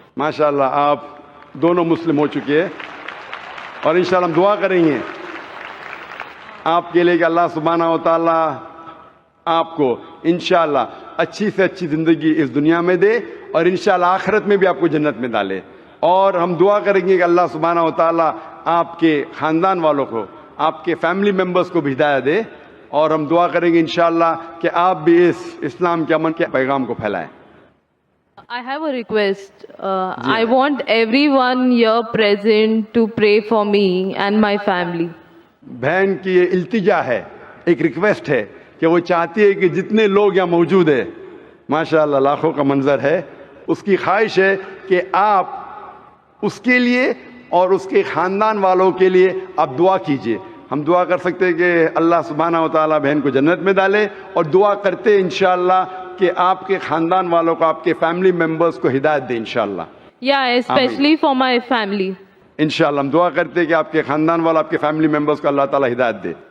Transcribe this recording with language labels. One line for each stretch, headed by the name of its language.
Hindi: माशाल्लाह आप दोनों मुस्लिम हो चुके हैं और इंशाल्लाह हम दुआ करेंगे आपके लिए कि अल्लाह सुब्हानहू व तआला आपको इंशाल्लाह अच्छी से अच्छी ज़िंदगी इस दुनिया में दे और इंशाल्लाह आखिरत में भी आपको जन्नत में डाले. और हम दुआ करेंगे कि अल्लाह सुब्हानहू व तआला आपके ख़ानदान वालों को, आपके फैमिली मेम्बर्स को भी हिदायत दे. और हम दुआ करेंगे इंशाल्लाह कि आप भी इस इस्लाम के अमन के पैगाम को फैलाएं.
English: I have a request. I want everyone here present to pray for me and my family.
Hindi: बहन की ये इल्तिजा है, एक रिक्वेस्ट है कि वो चाहती है कि जितने लोग यहाँ मौजूद है, माशाल्लाह लाखों का मंजर है, उसकी ख्वाहिश है कि आप उसके लिए और उसके ख़ानदान वालों के लिए आप दुआ कीजिए. हम दुआ कर सकते हैं कि अल्लाह सुब्हानहू व तआला बहन को जन्नत में डाले और दुआ करते हैं इंशाअल्लाह कि आपके ख़ानदान वालों को, आपके फैमिली मेम्बर्स को हिदायत दे इंशाअल्लाह.
English: Yeah, especially for my family.
Hindi: इंशाअल्लाह हम दुआ करते हैं कि आपके ख़ानदान वालों, आपके फैमिली मेम्बर्स को अल्लाह ताला हिदायत दे.